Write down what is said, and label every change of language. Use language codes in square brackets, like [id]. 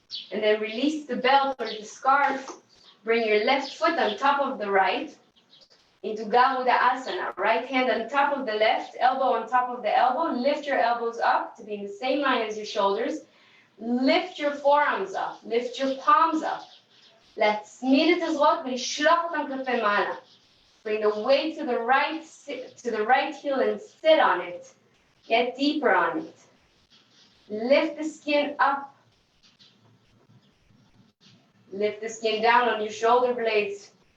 [en] And then release the belt or the scarf. Bring your left foot on top of the right into Garuda Asana. Right hand on top of the left, elbow on top of the elbow. Lift your elbows up to be in the same line as your shoulders. Lift your forearms up. Lift your palms up. [he] להצמיד את הזרועות ולשלוח אותם כלפי מעלה. [en] Bring the weight to the right heel and sit on it. Get deeper on it. Lift the skin up. Lift the skin down on your shoulder blades.